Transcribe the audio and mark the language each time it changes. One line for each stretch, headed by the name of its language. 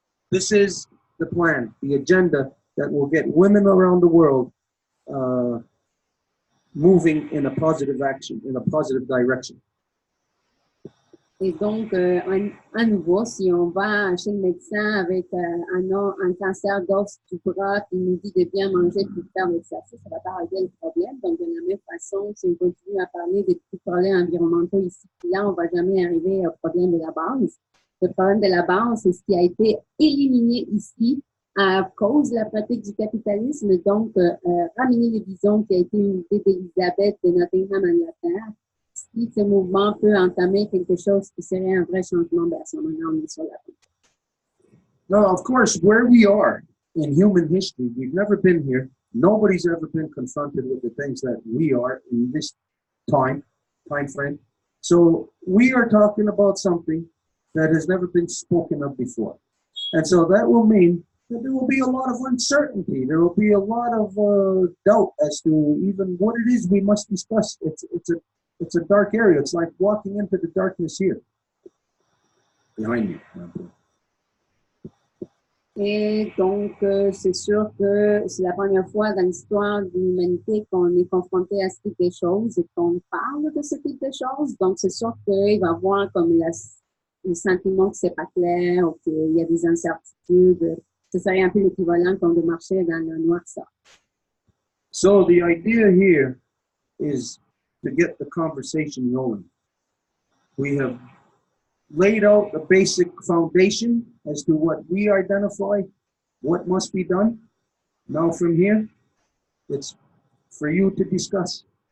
English: This is the plan, the agenda that will get women around the world moving in a positive action, in a positive direction.
French: Et donc, à nouveau, si on va chez le médecin avec un cancer d'os du bras qui nous dit de bien manger puis de faire l'exercice, ça va pas régler le problème. Donc, de la même façon, si on continue à parler des petits problèmes environnementaux ici, puis là, on va jamais arriver au problème de la base. Le problème de la base, c'est ce qui a été éliminé ici à cause de la pratique du capitalisme. Donc, ramener les visions qui a été une idée d'Elisabeth de Nottingham, Angleterre. Si ce mouvement peut entamer quelque chose qui serait un vrai changement, ben à ce moment-là, on est sur la route.
English: Now, of course, where we are in human history, we've never been here. Nobody's ever been confronted with the things that we are in this time frame. So we are talking about something that has never been spoken of before. And so that will mean that there will be a lot of uncertainty. There will be a lot of doubt as to even what it is we must discuss. It's a dark area. It's like walking into the darkness here. Behind you.
French: Et donc, c'est sûr que c'est la première fois dans l'histoire de l'humanité qu'on est confronté à ce type de choses et qu'on parle de ce type de choses. Donc, c'est sûr qu'il va y avoir comme le sentiment que c'est pas clair ou qu'il y a des incertitudes. Ce serait un peu l'équivalent qu'on de marcher dans le noirceur.
English: So the idea here is to get the conversation rolling. We have laid out the basic foundation as to what we identify, what must be done. Now from here, it's for you to discuss.